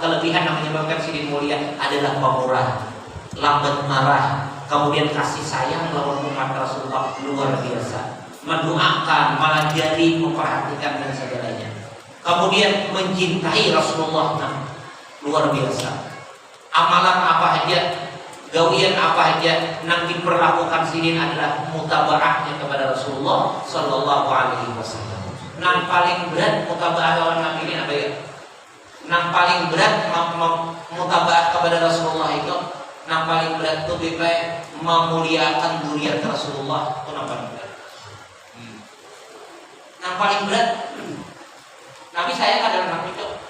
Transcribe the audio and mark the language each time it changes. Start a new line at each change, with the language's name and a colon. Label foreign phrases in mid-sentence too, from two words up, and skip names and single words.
Indonesian: Kelebihan yang menyebabkan sidin mulia adalah pamurah, lambat marah, kemudian kasih sayang lawan umat Rasulullah luar biasa, mendoakan, malah jadi memperhatikan dan segalanya. Kemudian mencintai Rasulullah luar biasa. Amalan apa aja, gawian apa aja yang diperlakukan sidin adalah mutabaahnya kepada Rasulullah Sallallahu Alaihi Wasallam. Yang paling berat mutabaah lawan Nabi ini apa ya? Yang paling berat mutabaah kepada Rasulullah itu, yang paling berat itu memuliakan zuriat Rasulullah, itu yang paling berat. Yang paling berat, Nabi sayang adalah anak itu.